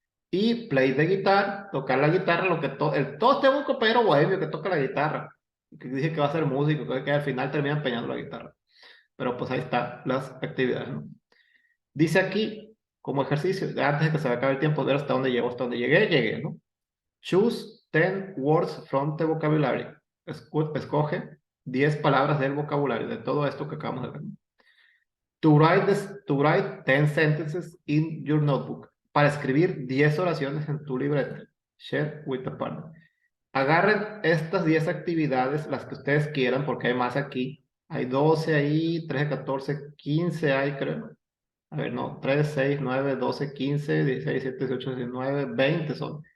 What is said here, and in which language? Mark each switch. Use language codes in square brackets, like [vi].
[es] Y [en] play de guitar, [es] tocar la guitarra, lo que todos tengo un compañero bohemio que toca la guitarra, que dice que va a ser músico, que al final termina empeñando la guitarra. pero pues ahí están las actividades, ¿no? Dice aquí, como ejercicio, antes de que se me acabe el tiempo, ver hasta dónde llego, hasta dónde llegué, ¿no? [en] Choose 10 words from the vocabulary. [es] Escoge 10 palabras del vocabulario, de todo esto que acabamos de ver, ¿no? [en] To write 10 sentences in your notebook. [es] Para escribir 10 oraciones en tu libreta. [en] Share with a partner. [es] Agarren estas 10 actividades, las que ustedes quieran, porque hay más aquí. Hay 12 ahí, 13, 14, 15 hay, creo. A ver, no, 3, 6, 9, 12, 15, 16, 17, 18, 19, 20 son.